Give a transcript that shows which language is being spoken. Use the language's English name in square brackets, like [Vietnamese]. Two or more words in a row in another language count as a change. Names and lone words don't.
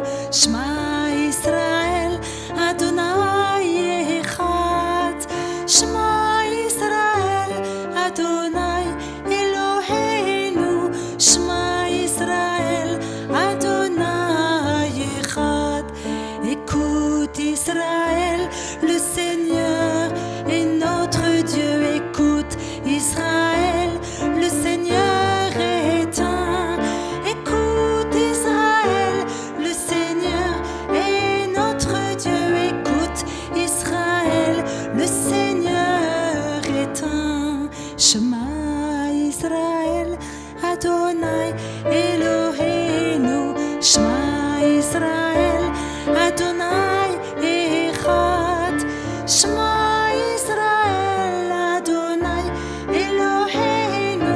[Hebrew] שמע ישראל, אדוני אחד. שמע ישראל, אדוני אלוהינו. שמע ישראל, אדוני אחד. [French] Écoute Israël, le Seigneur est notre Dieu. Écoute Israël, le Seigneur est un. Écoute Israël, le Seigneur est notre Dieu. Écoute Israël, le Seigneur est un. [Hebrew] שמע ישראל, אדוני אלוהינו. שמע ישראל, אדוני אחד. שמע ישראל, אדוני אלוהינו.